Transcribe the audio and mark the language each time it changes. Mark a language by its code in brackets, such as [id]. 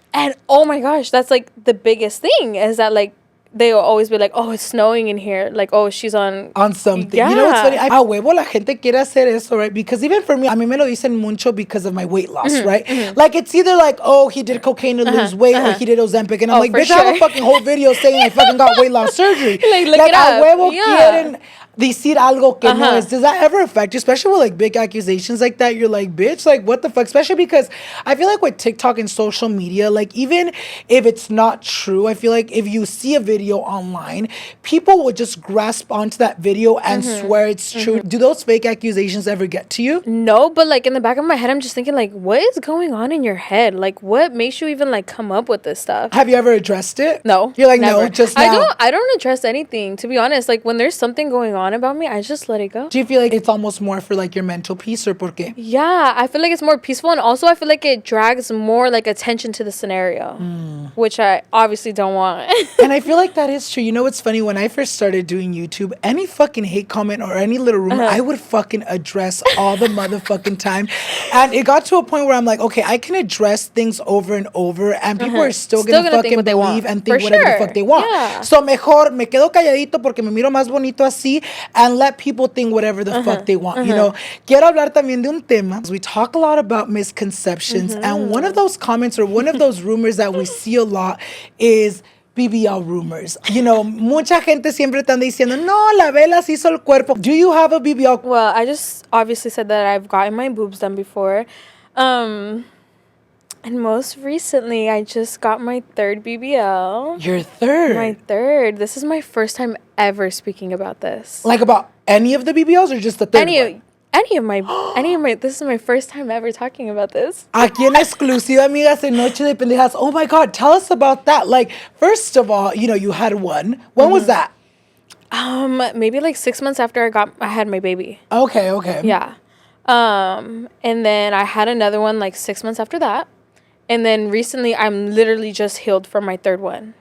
[en] And oh my gosh, that's like the biggest thing is that like they will always be like, oh, it's snowing in here. Like, oh, she's on something. Yeah. You know what's funny? [es] A huevo la gente quiere hacer eso, [en] right? Because even for me, [es] a mí me lo dicen mucho [en] because of my weight loss, right? Like, it's either like, oh, he did cocaine to lose weight or he did Ozempic. And I'm like, bitch, I have a fucking whole video saying I fucking got weight loss surgery. Like, look it up. [es] A huevo quieren decir algo que no es. [en] Does that ever affect you? Especially with like big accusations like that. You're like, bitch, like what the fuck? Especially because I feel like with TikTok and social media, like even if it's not true, I feel like if you see a video online, people will just grasp onto that video and swear it's true. Do those fake accusations ever get to you? No, but like in the back of my head, I'm just thinking like, what is going on in your head? Like what makes you even like come up with this stuff? Have you ever addressed it? No. You're like, never. No, just now. I don't address anything, to be honest. Like when there's something going on about me, I just let it go. Do you feel like it's almost more for like your mental peace or [es] por qué? [en] Yeah, I feel like it's more peaceful, and also I feel like it drags more like attention to the scenario, which I obviously don't want. And I feel like that is true. You know what's funny? When I first started doing YouTube, any fucking hate comment or any little rumor, I would fucking address all the motherfucking time. And it got to a point where I'm like, okay, I can address things over and over and people are still gonna fucking believe and think whatever the fuck they want. Yeah. [es] So mejor me quedo calladito porque me miro más bonito así [en] and let people think whatever the fuck they want. You know, [es] quiero hablar también de un tema. [en] We talk a lot about misconceptions and one of those comments or one of those rumors that we see a lot is BBL rumors. You know, [es] mucha gente siempre están diciendo, no, la vela se hizo el cuerpo. [en] Do you have a BBL? Well, I just obviously said that I've gotten my boobs done before. And most recently, I just got my third BBL. Your third? My third. This is my first time ever speaking about this. Like about any of the BBLs or just the third one? Any of my, this is my first time ever talking about this. [es] Aquí en exclusiva, amigas, en Noche de Pendejas. [en] Oh my God, tell us about that. Like, first of all, you know, you had one. When was that? Maybe like 6 months after I had my baby. Okay. Yeah. And then I had another one like 6 months after that. And then recently, I'm literally just healed from my third one.